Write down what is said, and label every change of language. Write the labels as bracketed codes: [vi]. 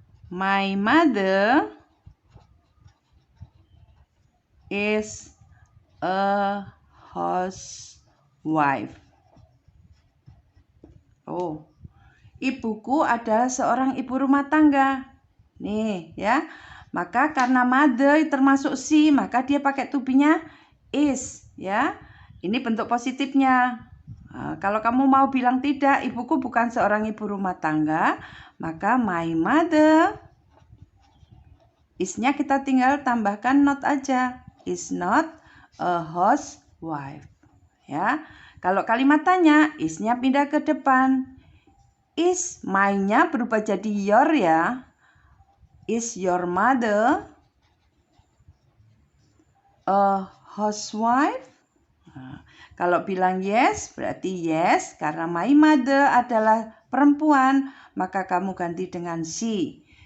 [en] My mother is a housewife. [id] Oh, ibuku adalah seorang ibu rumah tangga. Nih ya, maka karena mother termasuk si, maka dia pakai to be-nya is ya. Ini bentuk positifnya. Nah, kalau kamu mau bilang tidak, ibuku bukan seorang ibu rumah tangga, maka [en] my mother is- [id] nya kita tinggal tambahkan not aja. [en] Is not a housewife. Ya. [id] Kalau kalimat tanya, is-nya pindah ke depan. Is my-nya berubah jadi your ya. [en] Is your mother a housewife? [id] Nah, kalau bilang yes, berarti yes. Karena my mother adalah perempuan, maka kamu ganti dengan she.